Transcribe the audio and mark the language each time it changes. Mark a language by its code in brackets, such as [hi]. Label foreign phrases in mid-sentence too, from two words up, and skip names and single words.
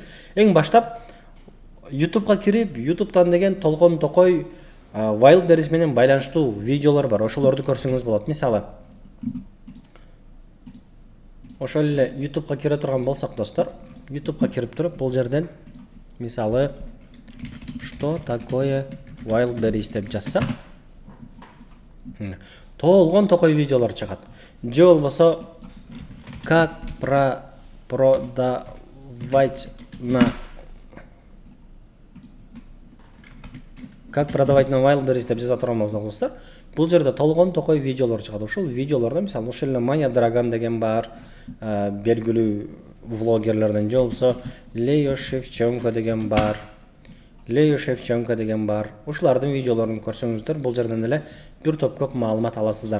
[ky] Эң баштап YouTube'га кирип, YouTube'дан деген толгон токой Wildberries менен байланыштуу видеолор бар. Ошолорду көрсөңүз болот. Мисалы, ошол эле YouTube'га кире турган болсок, достор, YouTube'га кирип туруп, бул жерден мисалы [ru] что такое Wildberries [ky] деп жазсак, толгон токой видеолор чыгат. Же болбосо [ru] как продавать на Wildberries [ky] деп жаза турган болсок, достор, бул жерде толгон токой видеолор чыгат. Ошол видеолордо мисалы ошол эле Маня Драган деген бар, белгилүү влогерлерден, же болбосо Лео Шевченко деген бар. Ушулардын видеолорун көрсөңүздөр, бул жерден эле бир топ көп маалымат аласыздар.